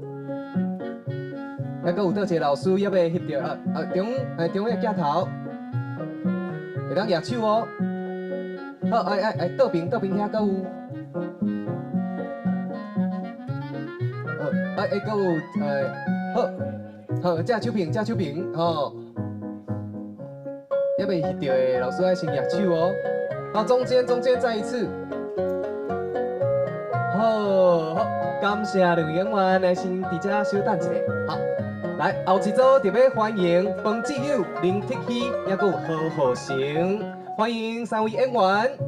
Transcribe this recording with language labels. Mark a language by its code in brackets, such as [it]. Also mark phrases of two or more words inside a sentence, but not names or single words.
[nan] 还阁有倒一个老师也要翕到中个镜头，会当举手哦。好，倒边遐阁有，阁有好，正手平吼，也要翕到的老师爱先举手哦。好，中间再一次，好，感谢两位演员来先伫遮稍等一下，好。来，后一组特别欢迎冯志友、林铁希，也阁有何浩成，欢迎三位演员。